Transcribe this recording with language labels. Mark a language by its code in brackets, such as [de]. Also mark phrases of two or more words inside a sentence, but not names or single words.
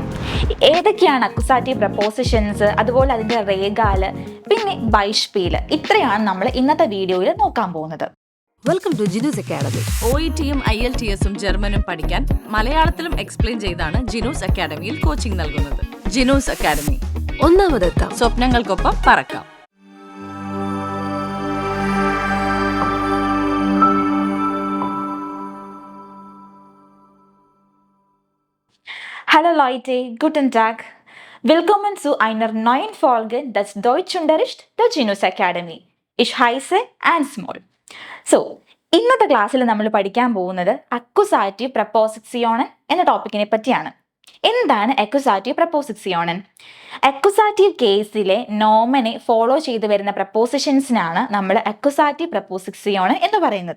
[ml] ഏതൊക്കെയാണ് [en] accusative prepositions, [ml] അതുപോലെ അതിൻ്റെ റേഗാല്, പിന്നെ ബൈഷ്പീല്, ഇത്രയാണ് നമ്മൾ ഇന്നത്തെ വീഡിയോയിൽ നോക്കാൻ പോകുന്നത്. [en] Welcome to Genus Academy. [ml] OETയും IELTSഉം ജർമ്മനും പഠിക്കാൻ മലയാളത്തിലും എക്സ്പ്ലെയിൻ ചെയ്താണ് ജിനൂസ് അക്കാഡമിയിൽ കോച്ചിങ് നൽകുന്നത്. ജിനൂസ് അക്കാഡമി, ഒന്നാമതെത്താം, സ്വപ്നങ്ങൾക്കൊപ്പം പറക്കാം. [de] Hallo Leute, guten Tag. Willkommen zu einer neuen Folge des Deutschunterricht der Genus Academy. Ich heiße Ansmol. [ml] സോ ഇന്നത്തെ ക്ലാസ്സിൽ നമ്മൾ പഠിക്കാൻ പോകുന്നത് [de] Akkusativ Präpositionen [ml] എന്ന ടോപ്പിക്കിനെ പറ്റിയാണ്. എന്താണ് [de] Akkusativ Präpositionen? [ml] അക്യുസാറ്റീവ് കേസിലെ നോമനെ ഫോളോ ചെയ്ത് വരുന്ന പ്രപ്പോസിഷൻസിനാണ് നമ്മൾ [de] Akkusativ Präpositionen [ml] എന്ന് പറയുന്നത്.